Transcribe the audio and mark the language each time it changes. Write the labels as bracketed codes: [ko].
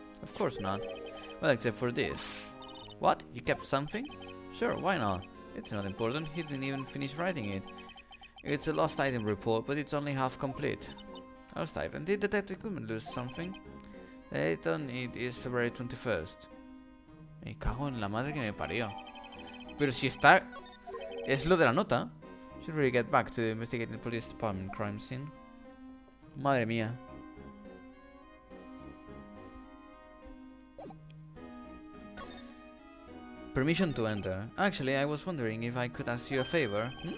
[en] Of course not. Well, except for this. What? You kept something? Sure, why not? It's not important. He didn't even finish writing it. It's a lost item report, but it's only half complete. Lost item? Did Detective Goodman lose something? The date on it is February 21st. [es] Me cago en la madre que me parió. Pero si está... Es lo de la nota. [en] Should really get back to investigating the police department crime scene. [es] Madre mía. [en] Permission to enter. Actually, I was wondering if I could ask you a favor.